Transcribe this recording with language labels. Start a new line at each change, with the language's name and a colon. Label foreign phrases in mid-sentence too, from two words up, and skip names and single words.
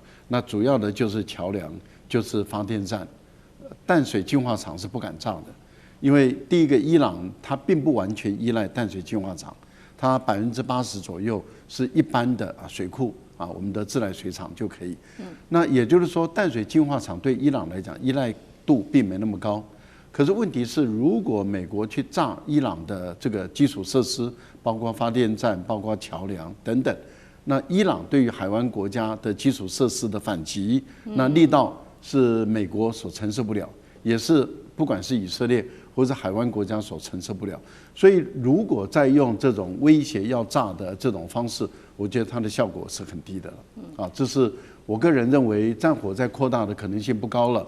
Chinese: 那主要的就是橋梁，就是發電站，淡水淨化廠是不敢炸的，因為第一個，伊朗它並不完全依賴淡水淨化廠，它80%左右是一般的水庫。我們的自來水廠就可以。那也就是說，淡水淨化廠對伊朗來講依賴度並沒那麼高。可是問題是，如果美國去炸伊朗的這個基礎設施，包括發電站、包括橋梁等等，那伊朗對於海灣國家的基礎設施的反擊，那力道是美國所承受不了，也是不管是以色列或者海灣國家所承受不了。所以，如果再用這種威脅要炸的這種方式，我覺得它的效果是很低的了。這是我個人認為戰火在擴大的可能性不高了。